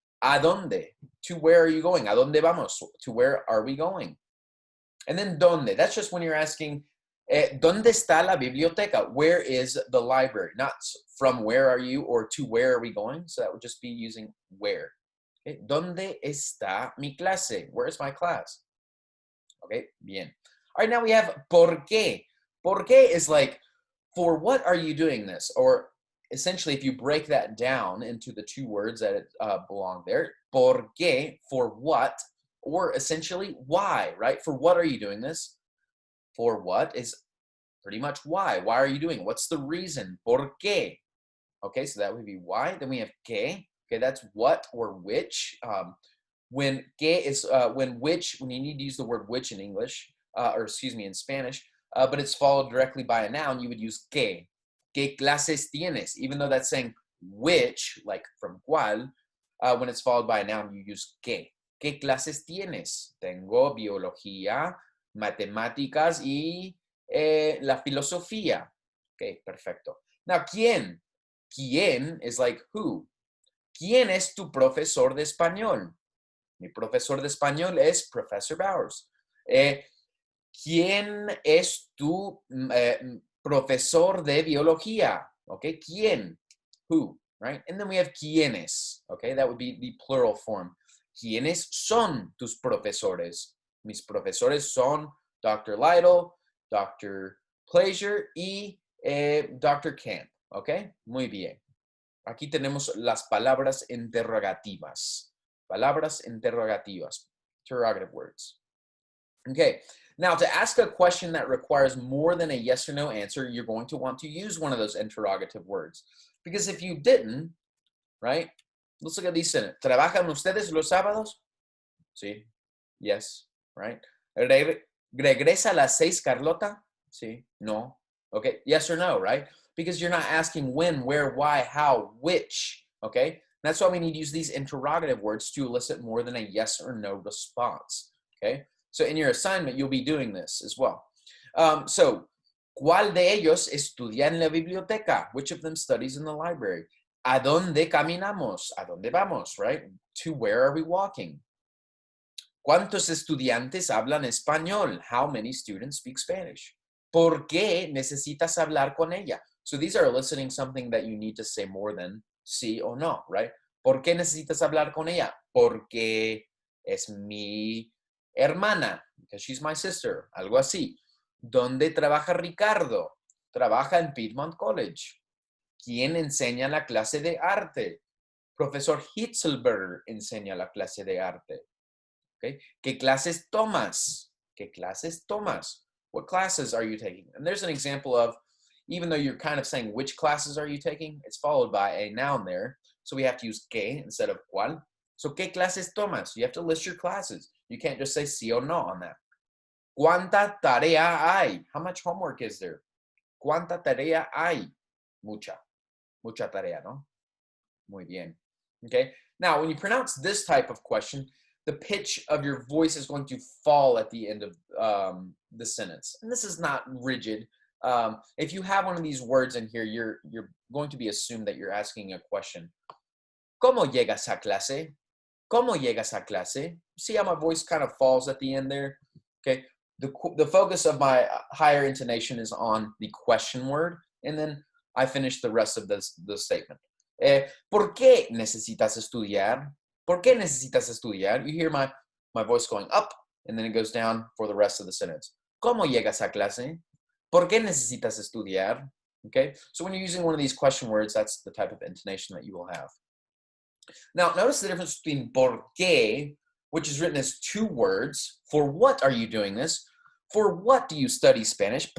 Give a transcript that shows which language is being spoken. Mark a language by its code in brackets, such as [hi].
[en] ¿A dónde? To where are you going? [es] ¿A dónde vamos? [en] To where are we going? And then ¿dónde? That's just when you're asking, [es] ¿dónde está la biblioteca? [en] Where is the library? Not from where are you or to where are we going? So that would just be using where. Okay. [es] ¿Dónde está mi clase? [en] Where is my class? Okay, bien. All right, now we have ¿por qué? ¿Por qué is like, for what are you doing this? Or essentially, if you break that down into the two words that belong there, ¿por qué, for what? Or essentially, why, right? For what are you doing this? For what is pretty much why. Why are you doing it? What's the reason? ¿Por qué? Okay, so that would be why. Then we have qué. Okay, that's what or which. When qué is when which, when you need to use the word which in English, or excuse me, in Spanish, but it's followed directly by a noun, you would use qué. [es] ¿Qué clases tienes? [en] Even though that's saying which, like from cuál, when it's followed by a noun, you use qué. ¿Qué clases tienes? [es] Tengo biología, matemáticas y la filosofía. Okay, perfecto. Now, ¿quién? ¿Quién [en] is like who? [es] ¿Quién es tu profesor de español? Mi profesor de español es Professor Bowers. ¿Quién es tu profesor de biología? [en] Okay, ¿quién? Who, right? And then we have quiénes. Okay, that would be the plural form. [es] ¿Quiénes son tus profesores? Mis profesores son Dr. Lytle, Dr. Pleasure y Dr. Camp. Okay, muy bien. Aquí tenemos las palabras interrogativas. Palabras interrogativas. [en] Interrogative words. Okay, now to ask a question that requires more than a yes or no answer, you're going to want to use one of those interrogative words. Because if you didn't, right? Let's look at these sentences. [es] ¿Trabajan ustedes los sábados? Sí. Yes. Right? ¿Regresa a las 6, Carlota? Sí. No. Okay. [en] Yes or no, right? Because you're not asking when, where, why, how, which. Okay. That's why we need to use these interrogative words to elicit more than a yes or no response. Okay. So in your assignment, you'll be doing this as well. [es] So, ¿cuál de ellos estudia en la biblioteca? [en] Which of them studies in the library? [es] ¿A dónde caminamos? ¿A dónde vamos, right? [en] To where are we walking? [es] ¿Cuántos estudiantes hablan español? [en] How many students speak Spanish? [es] ¿Por qué necesitas hablar con ella? [en] So these are eliciting something that you need to say more than sí o no, right? [es] ¿Por qué necesitas hablar con ella? Porque es mi hermana, [en] because she's my sister, [es] algo así. ¿Dónde trabaja Ricardo? Trabaja en Piedmont College. ¿Quién enseña la clase de arte? Profesor Hitzelberger enseña la clase de arte. Okay. ¿Qué clases tomas? ¿Qué clases tomas? [en] What classes are you taking? And there's an example of, even though you're kind of saying which classes are you taking, it's followed by a noun there. So we have to use qué instead of cuál. So, [es] ¿qué clases tomas? [en] You have to list your classes. You can't just say sí o no on that. [es] ¿Cuánta tarea hay? [en] How much homework is there? [es] ¿Cuánta tarea hay? Mucha. Mucha tarea, ¿no? Muy bien. Okay. [en] Now, when you pronounce this type of question, the pitch of your voice is going to fall at the end of the sentence. And this is not rigid. If you have one of these words in here, you're going to be assumed that you're asking a question. [es] ¿Cómo llegas a clase? ¿Cómo llegas a clase? [en] See how my voice kind of falls at the end there? Okay. The focus of my higher intonation is on the question word, and then I finish the rest of the statement. [es] ¿Por qué necesitas estudiar? [en] ¿Por qué necesitas estudiar? You hear my voice going up, and then it goes down for the rest of the sentence. [es] ¿Cómo llegas a clase? ¿Por qué necesitas estudiar? [en] Okay, so when you're using one of these question words, that's the type of intonation that you will have. Now, notice the difference between por qué, which is written as two words. For what are you doing this? For what do you study Spanish?